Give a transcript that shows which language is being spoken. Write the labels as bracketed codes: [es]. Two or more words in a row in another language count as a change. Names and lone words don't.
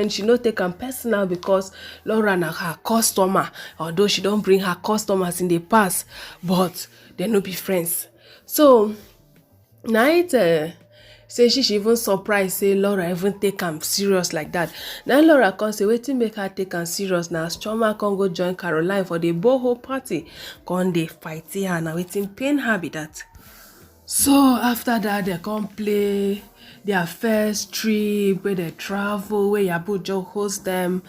[pcm] She no take am personal because Laura na her customer, although she don't bring her customers in the past, but they no be friends. So now say she even surprised say Laura even take am serious like that. Now Laura come say wetin make her take am serious na as Choma come go join Caroline for the boho party, come dey fight her, na wetin pain her be that. So after that they come play their first trip where they travel, where Iyabo Jo host them.